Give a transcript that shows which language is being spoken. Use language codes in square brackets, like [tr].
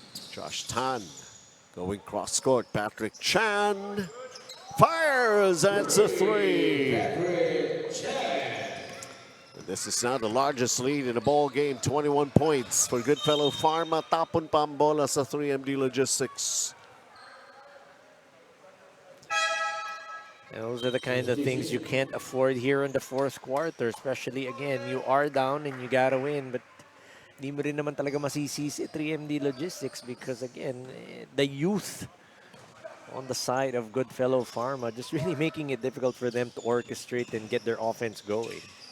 [en] Josh Tan. Going cross court, Patrick Chan fires. That's a 3. This is now the largest lead in the ball game, 21 points for GoodFellow Pharma. [tl] Tapon pa ang bola sa 3MD Logistics. [en] And those are the kind of things you can't afford here in the fourth quarter, especially again, you are down and you gotta win, but [tl] di mo rin naman talaga masisisi [en] 3MD Logistics because again, the youth on the side of GoodFellow Pharma just really making it difficult for them to orchestrate and get their offense going.